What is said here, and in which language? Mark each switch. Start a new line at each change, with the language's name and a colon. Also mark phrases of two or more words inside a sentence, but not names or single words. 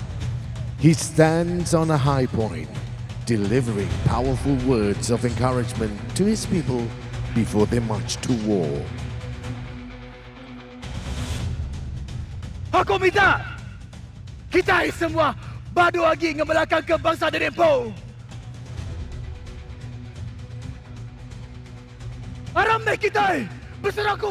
English: He stands on a high point, delivering powerful words of encouragement to his people before they march to war.
Iban: Aku minta kita semua badu lagi ngebelakangkan bangsa Dempo. Aramai kita berserakup.